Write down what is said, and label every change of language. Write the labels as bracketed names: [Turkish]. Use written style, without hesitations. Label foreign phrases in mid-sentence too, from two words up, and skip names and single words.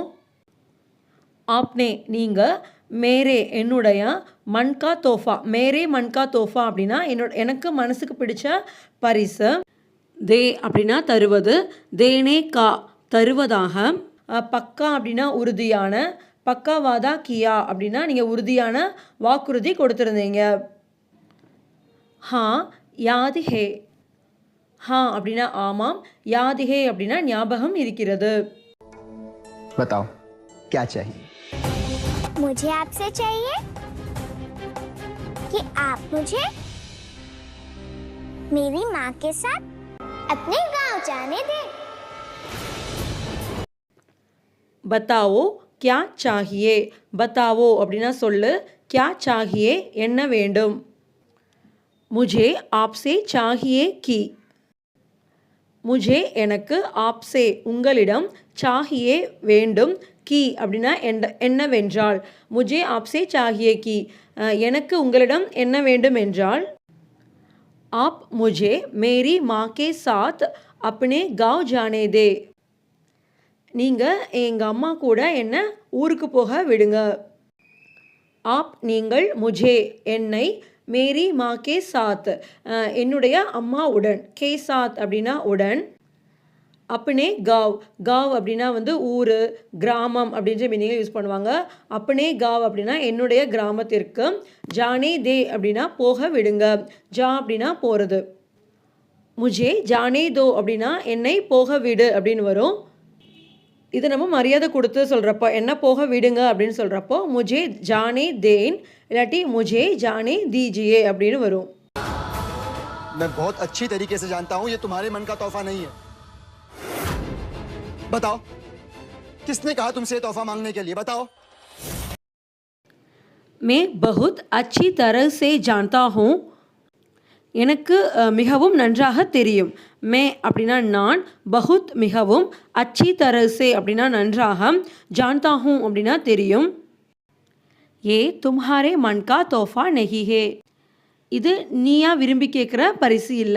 [Tamil] ஆப்னே நீங்கள், மேரே என்னுடைய, [Hindi] मन का तोहफा, मेरे मन का तोहफा [Tamil] அப்படின்னா எனக்கு மனசுக்கு பிடிச்ச பரிசு, தே அப்படின்னா தருவது, [Hindi] देने का [Tamil] தருவதாக, பக்கா அப்படின்னா உறுதியான, [Hindi] पक्का वादा किया [Tamil] அப்படின்னா நீங்கள் உறுதியான வாக்குறுதி கொடுத்துருந்தீங்க. [Hindi] हाँ याद है. [Tamil] ஹா அப்படின்னா ஆமாம், [Hindi] याद है [Tamil] அப்படின்னா ஞாபகம் இருக்கிறது. [Hindi] बताओ क्या चाहिए. मुझे आपसे चाहिए कि आप मुझे मेरी माँ के साथ अपने गांव जाने दें. बताओ क्या चाहिए. [Tamil] बताओ அப்படின்னா சொல்லு, [Hindi] क्या चाहिए [Tamil] என்ன வேண்டும். [Hindi] मुझे आपसे चाहिए कि. [Tamil] मुझे எனக்கு, आपसे உங்களிடம், चाहिए வேண்டும், கி அப்படின்னா என்னவென்றால். [Hindi] मुझे आपसे चाहिए कि [Tamil] எனக்கு உங்களிடம் என்ன வேண்டும் என்றால். [Hindi] आप मुझे मेरी माँ के साथ अपने गाँव जाने दे. [Tamil] நீங்கள் எங்கள் அம்மா கூட என்ன ஊருக்கு போக விடுங்க. ஆப் நீங்கள், முझे என்னை, [Hindi] मेरी माँ के साथ [Tamil] என்னுடைய அம்மாவுடன், [Hindi] के साथ [Tamil] அப்படின்னா உடன், [Hindi] अपने गाँव, [Tamil] காவ் அப்படின்னா வந்து ஊர், கிராமம் அப்படின்ற மீனிங்கில் யூஸ் பண்ணுவாங்க. [Hindi] अपने गाँव [Tamil] அப்படின்னா என்னுடைய கிராமத்திற்கு, [Hindi] जाने दे [Tamil] அப்படின்னா போக விடுங்க, ஜா அப்படின்னா போகிறது. [Hindi] मुझे जाने दो [Tamil] அப்படின்னா என்னை போக விடு அப்படின்னு வரும். இது நம்ம மரியாதை கொடுத்து சொல்கிறப்போ, என்ன போக விடுங்க அப்படின்னு சொல்கிறப்போ [Hindi] मुझे जाने दें, [Tamil] இல்லாட்டி [Hindi] मुझे जाने दीजिए [Tamil] அப்படின்னு வரும். [Hindi] मैं बहुत अच्छी तरीके से जानता हूँ ये तुम्हारे मन का तोहफा नहीं है. बताओ किसने कहा तुमसे तोहफा मांगने के लिए. बताओ. मैं बहुत अच्छी तरह से जानता हूँ. [Tamil] எனக்கு மிகவும் நன்றாக தெரியும். மே அப்படின்னா நான், பகுத் மிகவும், [Hindi] अच्छी तरह से [Tamil] அப்படின்னா நன்றாக, [Hindi] जानता हूँ [Tamil] அப்படின்னா தெரியும். [Hindi] ये तुम्हारे मन का तोहफा नहीं है. [Tamil] இது நீயா விரும்பி கேட்குற பரிசு இல்லை.